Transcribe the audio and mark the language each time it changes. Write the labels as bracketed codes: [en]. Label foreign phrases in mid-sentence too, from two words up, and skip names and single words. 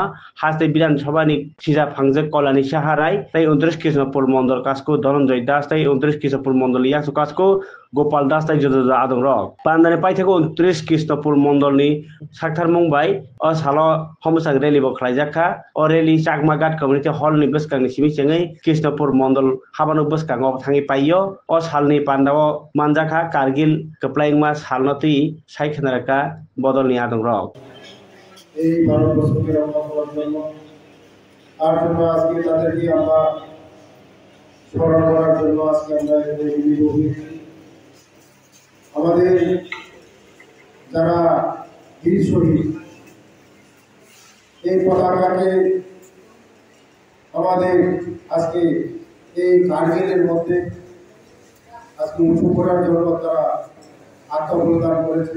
[trp] हास्ते विधानसभा नि सिजा फांगजे कलानि साहाराय ताई 29 कृष्णपुर मंडल कासको धनंजय दास ताई 29 कृष्णपुर मंडल यासु कासको गोपाल दास ताई जजो आदम रक पांदानि पाइथाको 29 कृष्णपुर मंडलनि साक्थार मुंबाई अ सालो हमसाग रैली बखलायजाखा अ रैली चाकमागात [en] community hall [trp] नि बसकांनि सिमिसेङै कृष्णपुर मंडल हाबानो बसकाङाव थाङै पाइयो अ सालनि पान्दाव मानजाखा कारगिल कप्लाइंमा सालनति साइखनारका बदलनि आदम रक [bn] এই ভারতবর্ষকে রক্ষা করার জন্য তার জন্য আজকে তাদেরকে আমরা স্মরণ করার জন্য আজকে আমরা মিলিত হয়েছি। আমাদের যারা বীর শহীদ এই পতাকাকে আমাদের আজকে এই কার্গিলের মধ্যে আজকে উঁচু করার জন্য তারা আত্মবলিদান করেছে।